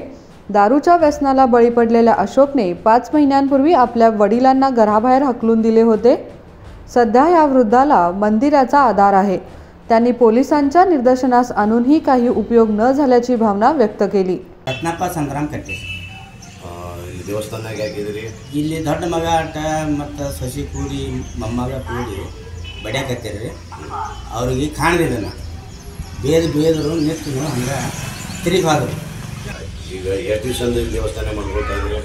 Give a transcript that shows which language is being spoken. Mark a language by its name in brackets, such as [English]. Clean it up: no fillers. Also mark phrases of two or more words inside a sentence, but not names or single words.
[Marathi] दारूच्या व्यसनाला बळी पडलेल्या अशोकने 5 महिन्यांपूर्वी आपल्या वडिलांना घराबाहेर हकलून दिले होते। सध्या या वृद्धाला मंदिराचा आधार आहे। त्यांनी पोलिसांच्या निर्देशनास आणूनही काही उपयोग न झाल्याची भावना व्यक्त केली। रत्नाप्पा संग्राम कट्टे [Kannada] ದೇವಸ್ಥಾನಕ್ಕೆ ಹಾಕಿದ್ರಿ ಇಲ್ಲಿ ದೊಡ್ಡ ಮಗ ಆಟ ಮತ್ತು ಸೊಸಿ ಕೂಡಿ ಮೊಮ್ಮಗ ಕೂಡಿ ಬಡಿಯಾಕತ್ತೀರಿ ಅವ್ರಿಗೆ ಕಾಣದಿಲ್ಲ ನಾ ಬೇದರು ನಿಂತು ಹಂಗೆ ತಿರುಗಾದ್ರು। ಈಗ ಎಷ್ಟು ದಿವಸದಿಂದ ದೇವಸ್ಥಾನ ಮಾಡ್ಕೊಳ್ತಾ ಇದ್ರಿ?